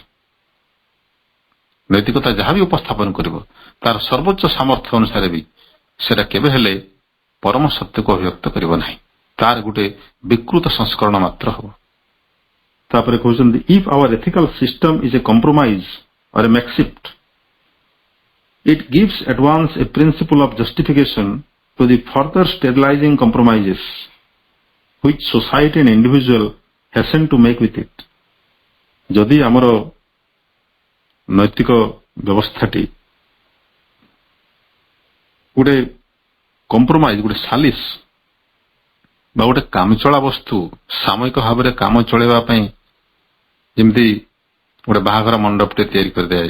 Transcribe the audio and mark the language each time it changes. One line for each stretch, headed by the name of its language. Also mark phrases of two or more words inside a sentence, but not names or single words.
Odia: ନୈତିକତା ଯାହା ବି ଉପସ୍ଥାପନ କରିବ ତାର ସର୍ବୋଚ୍ଚ ସାମର୍ଥ୍ୟ ଅନୁସାରେ ବି ସେଟା କେବେ ହେଲେ ପରମ ସତ୍ୟକୁ ଅଭିବ୍ୟକ୍ତ କରିବ ନାହିଁ, ତାର ଗୋଟେ ବିକୃତ ସଂସ୍କରଣ ମାତ୍ର ହେବ। ତାପରେ କହୁଛନ୍ତି
English: if our ethical system is a compromise or a makeshift, it gives at once a principle of justification to the further sterilizing compromises which society and individual hasten to make with it.
Odia: ଯଦି ଆମର ନୈତିକ ବ୍ୟବସ୍ଥାଟି ଗୋଟେ କମ୍ପ୍ରୋମାଇଜ, ଗୋଟେ ସାଲିସ ବା ଗୋଟେ କାମଚଳା ବସ୍ତୁ, ସାମୟିକ ଭାବରେ କାମ ଚଳେଇବା ପାଇଁ ଯେମିତି ଗୋଟେ ବାହାଘର ମଣ୍ଡପଟେ ତିଆରି କରିଦିଆଯାଏ।